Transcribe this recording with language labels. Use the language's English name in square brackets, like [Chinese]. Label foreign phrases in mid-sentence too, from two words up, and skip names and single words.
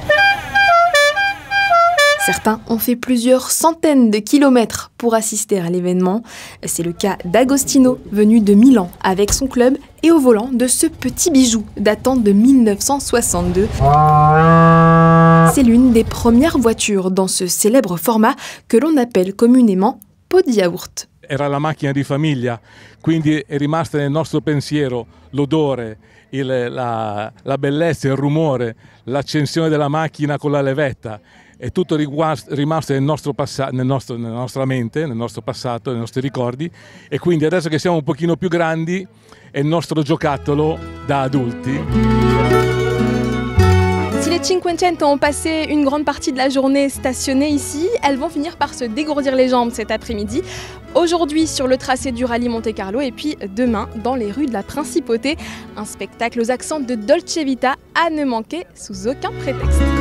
[French] Certains ont fait plusieurs centaines de kilomètres pour assister à l'événement. C'est le cas d'Agostino, venu de Milan avec son club et au volant de ce petit bijou datant de 1962. C'est l'une des premières voitures dans ce célèbre format que l'on appelle communément pot di yaourt. [Italian] Era la macchina di famiglia, quindi è rimasta nel nostro pensiero l'odore, la bellezza, il rumore, l'accensione della macchina con la levetta. È tutto rimasto nella nostra mente, nel nostro passato, nei nostri ricordi, e quindi adesso che siamo un pochino più grandi è il nostro giocattolo da adulti. [French] Si les Cinquecento ont passé une grande partie de la journée stationnées ici, elles vont finir par se dégourdir les jambes cet après-midi. Aujourd'hui sur le tracé du rallye Monte-Carlo et puis demain dans les rues de la Principauté. Un spectacle aux accents de Dolce Vita à ne manquer sous aucun prétexte.